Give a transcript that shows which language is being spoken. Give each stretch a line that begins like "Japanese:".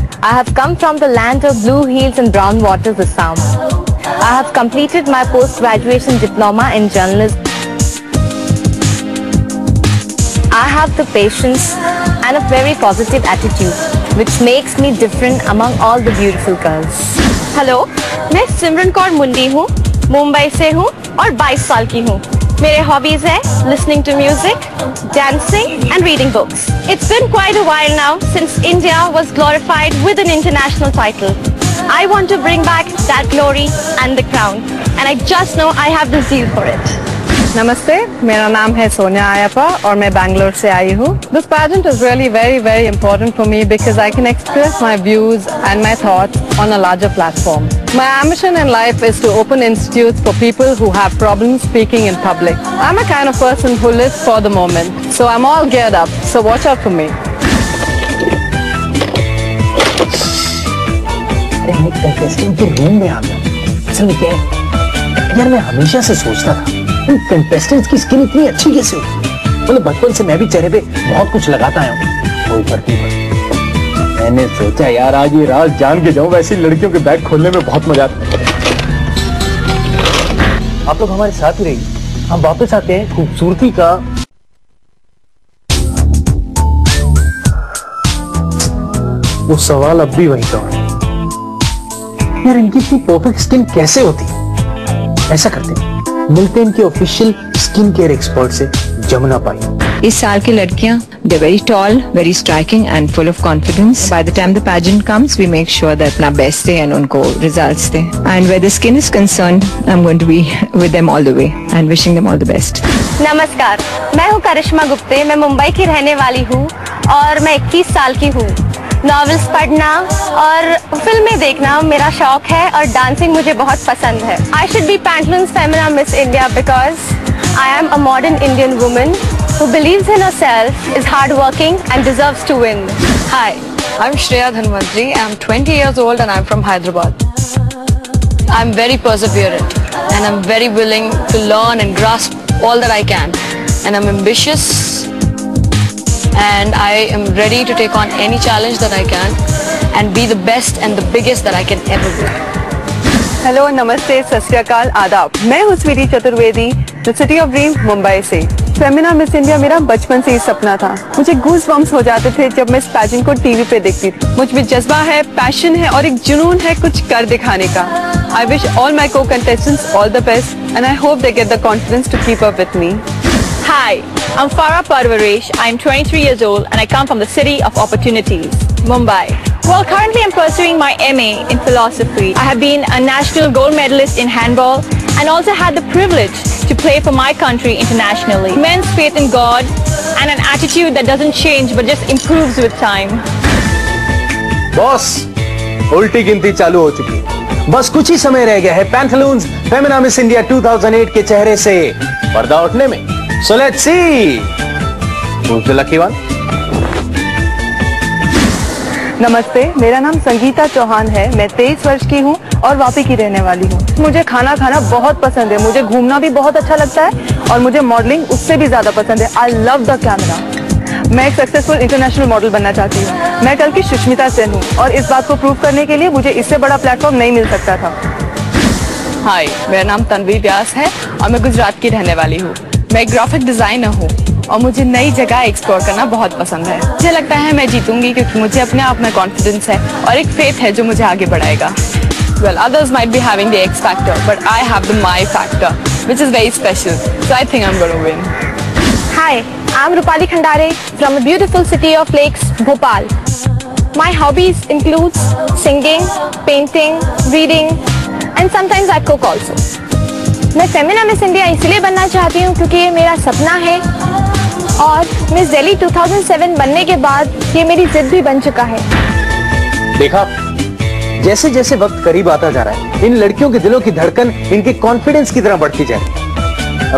English: I have come from the land of blue hills and brown waters, Assam. I have completed my post-graduation diploma in journalism. I have the patience and a very positive attitude, which makes me different among all the beautiful girls.
Hindi: Hello, मैं सिमरन कौर मुंडी हूँ, मुंबई से हूँ और 22 साल की हूँ। मेरे हॉबीज है
English: listening to music, dancing and reading books. It's been quite a while now since India was glorified with an international title. I want to bring back that glory and the crown, and I just know I have the zeal for it.
Hindi: नमस्ते, मेरा नाम है सोनिया आयप्पा और मैं बैंगलोर से आई हूँ।
English: This pageant is really very important for me because I can express my views and my thoughts on a larger platform. My ambition in life is to open institutes for people who have problems speaking in public. I'm a kind of person who lives for the moment, so I'm all geared up, so watch out for me.
Hindi: अरे मैं contestant के room में आ गया। असल में क्या है यार, मैं हमेशा से सोचता था इन कंटेस्टेंट्स की स्किन इतनी अच्छी कैसे होती है। मतलब बचपन से मैं भी चेहरे पे बहुत कुछ लगाता आया हूँ, कोई फर्क नहीं पड़ता। मैंने सोचा यार आज ये राज जान के जाऊं, वैसे लड़कियों के बैग खोलने में बहुत मजा आता है। आप लोग हमारे साथ ही रहिए, हम वापस आते हैं खूबसूरती का वो सवाल अब भी वही था यार, इनकी इतनी परफेक्ट स्किन कैसे होती है? ऐसा करते हैं, मिलते हैं इनके ऑफिशियल स्किन केयर एक्सपर्ट से, जमुना पाई। इस साल की लड़कियां,
English: they're very tall, very striking and full of confidence. By the time the pageant comes, we make sure that
Hindi: अपना best दे
English: and
Hindi: उनको results दे.
English: And where the skin is concerned, I'm going to be with them all the way and wishing them all the best.
Hindi: नमस्कार, मैं हूँ करिश्मा गुप्ते, मैं मुंबई की रहने वाली हूँ और मैं 21 साल की हूँ। नॉवेल्स पढ़ना और फिल्में देखना मेरा शौक है और डांसिंग मुझे बहुत पसंद है।
English: I should be Pantaloons Femina Miss India because I am a modern Indian woman who believes in herself, is hardworking and deserves to win. Hi, I'm Shreya Dhanwantri. I'm 20 years old and I'm from Hyderabad. I'm very perseverant and I'm very willing to learn and grasp all that I can. And I'm ambitious and I am ready to take on any challenge that I can and be the best and the biggest that I can ever be.
Hindi: Hello, नमस्ते, सत श्री अकाल, आदाब। मैं हूँ Sweety Chaturvedi, the city of dream, Mumbai से। Femina miss India मेरा बचपन से ही सपना था। मुझे गूज बम्स हो जाते थे जब मैं इस पैजेंट को टीवी पे देखती थी। मुझ में जज्बा है, पैशन है और एक जुनून है कुछ कर दिखाने का।
English: I wish all my co-contestants all the best and I hope they get the confidence to keep up with me. Hi, I'm Farah Parvaresh. I'm 23 years old and I come from the city of opportunities, Mumbai. Well, currently I'm pursuing my MA in philosophy. I have been a national gold medalist in handball and also had the privilege to play for my country internationally. Immense faith in God and an attitude that doesn't change but just improves with time.
Hindi: Boss, उल्टी गिनती चालू हो चुकी है। बस कुछ ही समय रह गया है पैंथलून्स फेमिना मिस इंडिया 2008 के चेहरे से पर्दा उठने में।
English: So let's see who's the lucky one.
Hindi: नमस्ते, मेरा नाम संगीता चौहान है। मैं 23 वर्ष की हूँ और वापी की रहने वाली हूँ। मुझे खाना खाना बहुत पसंद है, मुझे घूमना भी बहुत अच्छा लगता है और मुझे मॉडलिंग उससे भी ज्यादा पसंद है।
English: I love the camera.
Hindi: मैं एक सक्सेसफुल इंटरनेशनल मॉडल बनना चाहती हूँ। मैं कल की सुष्मिता सेन हूँ और इस बात को प्रूव करने के लिए मुझे इससे बड़ा प्लेटफॉर्म नहीं मिल सकता था। हाय, मेरा नाम तन्वी व्यास है और मैं गुजरात की रहने वाली हूँ। मैं एक ग्राफिक डिजाइनर हूँ और मुझे नई जगह एक्सप्लोर करना बहुत पसंद है। मुझे लगता है मैं जीतूंगी क्योंकि मुझे अपने आप में कॉन्फिडेंस है और एक फेथ है जो मुझे आगे बढ़ाएगा।
English: Well, others might be having the X factor, but I have the my factor, which is very special. So I think I'm going to win. Hi, I'm Rupali Khandare from the beautiful city of Lakes, Bhopal. My hobbies includes singing, painting, reading, and sometimes I cook also.
Hindi: मैं Femina miss India इसलिए बनना चाहती हूँ क्योंकि ये मेरा सपना है और मिस दिल्ली 2007 बनने के बाद ये मेरी जिद भी बन चुका है। देखा, जैसे जैसे वक्त करीब आता जा रहा है, इन लड़कियों के दिलों की धड़कन इनके कॉन्फिडेंस की तरह बढ़ती जा रही है।